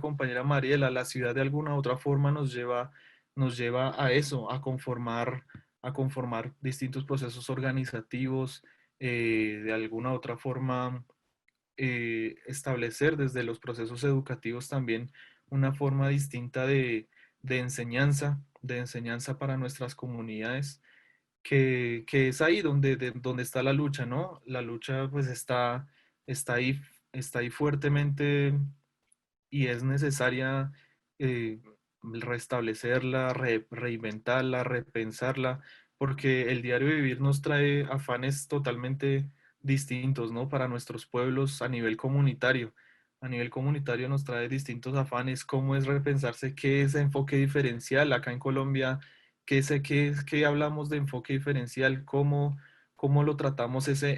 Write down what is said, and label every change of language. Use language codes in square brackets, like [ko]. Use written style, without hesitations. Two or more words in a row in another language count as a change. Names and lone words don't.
[es] compañera Mariela, la ciudad de alguna u otra forma nos lleva a eso, a conformar distintos procesos organizativos, de alguna u otra forma establecer desde los procesos educativos también una forma distinta de enseñanza para nuestras comunidades que es ahí donde está la lucha, ¿no? La lucha pues está ahí, está ahí fuertemente y es necesaria eh, restablecerla, reinventarla, repensarla, porque el diario vivir nos trae afanes totalmente distintos, ¿no? Para nuestros pueblos a nivel comunitario. A nivel comunitario nos trae distintos afanes, cómo es repensarse, qué es enfoque diferencial acá en Colombia, qué hablamos de enfoque diferencial, cómo lo tratamos ese